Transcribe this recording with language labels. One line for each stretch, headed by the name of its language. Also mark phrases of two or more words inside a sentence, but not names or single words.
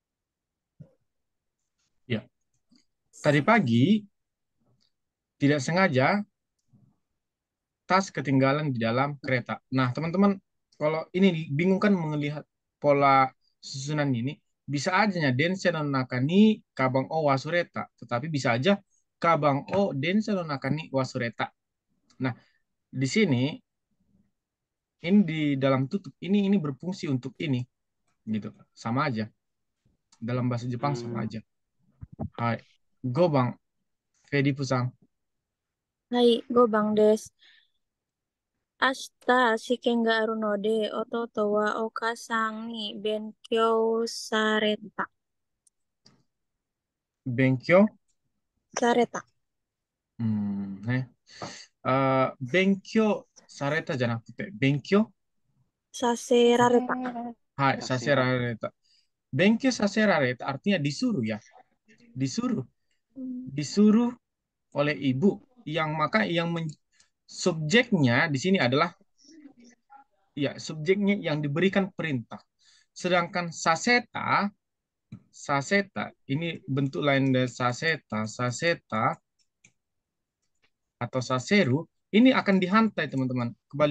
Indonesian: Ya. Tadi pagi tidak sengaja tas ketinggalan di dalam kereta. Nah, teman-teman, kalau ini bingung kan melihat pola susunan ini, bisa aja ya
Japanese: 電車の中にかばんを忘れた,
Indonesian: tetapi bisa aja
Japanese: かばんを電車の中に忘れた.
Indonesian: Nah, di sini ini di dalam tutup ini berfungsi untuk ini gitu. Sama aja. Dalam bahasa Jepang sama aja.
Japanese: はい。五番. Fedi Pusang. はい、5番です。明日試験があるので、弟はお母さんに勉強された。 Benkyo. された。ね。勉強されたじゃなくて、benkyo させられた。はい、させられた。勉強させられた
Indonesian: artinya disuruh ya. Disuruh. Disuruh oleh ibu. Subjeknya di sini adalah ya, subjeknya yang diberikan perintah. Sedangkan saseta ini bentuk lain dari saseta atau saseru ini akan dihantai teman-teman.